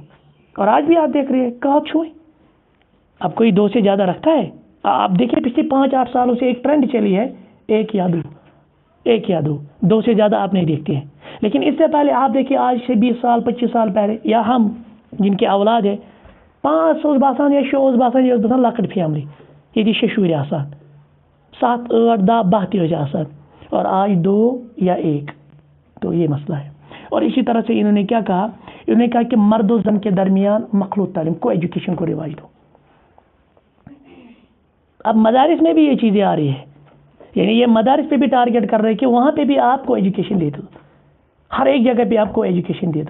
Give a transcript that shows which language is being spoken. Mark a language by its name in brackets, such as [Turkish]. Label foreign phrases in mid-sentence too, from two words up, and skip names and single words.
[Urdu] اور آج بھی آپ دیکھ رہے ہیں کہاں چھوئیں. اب کوئی 2 سے زیادہ رکھتا ہے؟ آپ دیکھیں پچھلے 5-8 سالوں سے ایک ٹرینڈ چلی ہے 1 یا 2، 2 سے زیادہ آپ نہیں دیکھتے ہیں. لیکن اس سے پہلے آپ دیکھیے آج سے 20 سال 25 سال پہلے، یا ہم جن کے اولاد ہے [Kashmiri] 5 باسان یا 6 باسان یہ باسان لکٹ فیملی، یہ ششور آسان 7 8 10 12 آسان، [Urdu] اور آج 2 یا 1. تو یہ مسئلہ ہے. اور اسی طرح سے انہوں نے کیا کہا؟ انہوں نے کہا کہ مرد و زن کے درمیان مخلوط تعلیم کو ایجوکیشن کو رواج دو. اب مدارس میں بھی یہ چیزیں آ رہی ہے، یعنی یہ مدارس پہ بھی ٹارگیٹ کر رہے ہیں کہ وہاں پہ بھی آپ کو ایجوکیشن دے دو، ہر ایک جگہ پہ آپ کو ایجوکیشن دے دو.